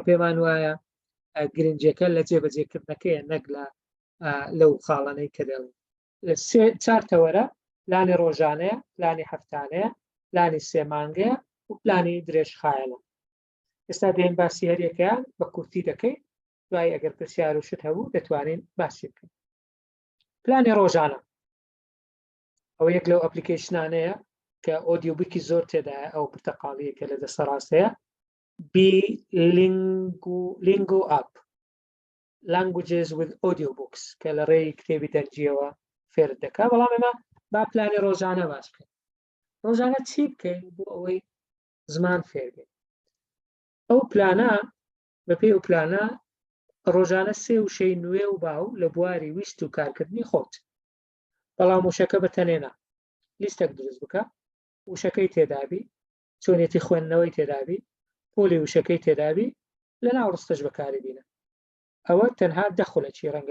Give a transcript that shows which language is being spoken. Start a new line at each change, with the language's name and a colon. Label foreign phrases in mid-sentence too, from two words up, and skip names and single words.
Central Kurdish: پێمان وایە گرنگجەکە لە جێبەجێکردنەکەیە نەک لەو خاڵانەی کە دەڵێن چار تەوەرە پلانی ڕۆژانەیە پلانی هەفتانەیە پلانی سێ مانگەیە و پلانی درێژخایەنە ئێستا دێن باسی هەریەکەیان بە کورتی دەکەین دوای ئەگەر پرسیار و شت هەبوو دەتوانین باسی بکەین پلانی ڕۆژانە ئەو یەک لەو ئەپلیکیشنانەیە کە ئۆدیۆ بووکی زۆر تێدایە ئەو پرتەقاڵیە کە لە دەستە ڕاستەیە لینگو ئاپ
English: languages with audiobooks
Central Kurdish: کە لە ڕێی کتێبی دەرجیەوە فێر دەکا بەڵام ئێمە با پلانی ڕۆژانە باش بکەین ڕۆژانە چی بکەین بۆ ئەوەی زمان فێر بێت ئەو پلانە بەپێی ئەو پلانە ڕۆژانە سێ وشەی نوێ و باو لە بواری ویست و کارکردنی خۆت بەڵام وشەکە بەتەنێنا لیستێک دروست بکە وشەکەی تێدابی چۆنێتی خوێندنەوەی تێدابی پۆلی وشەکەی تێدابی لە ناو ڕستەش بەکاری بینە ئەوە تەنها دەخولەکی ڕەنگە